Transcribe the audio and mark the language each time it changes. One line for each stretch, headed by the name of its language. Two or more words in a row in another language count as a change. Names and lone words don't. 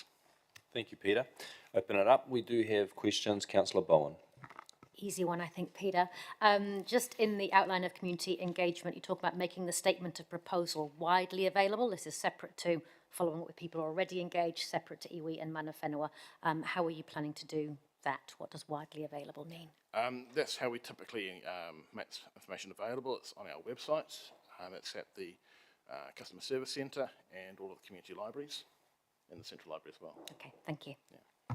English: Thank you, Peter. Open it up. We do have questions. Councillor Bowen. Easy one, I think, Peter. Just in the outline of community engagement, you talk about making the statement of proposal widely available. This is separate to following up with people already engaged, separate to iwi and
Māori: mana whenua.
English: How are you planning to do that? What does widely available mean? That's how we typically make information available. It's on our website. It's at the Customer Service Centre and all of the community libraries and the Central Library as well. Okay, thank you. Yeah.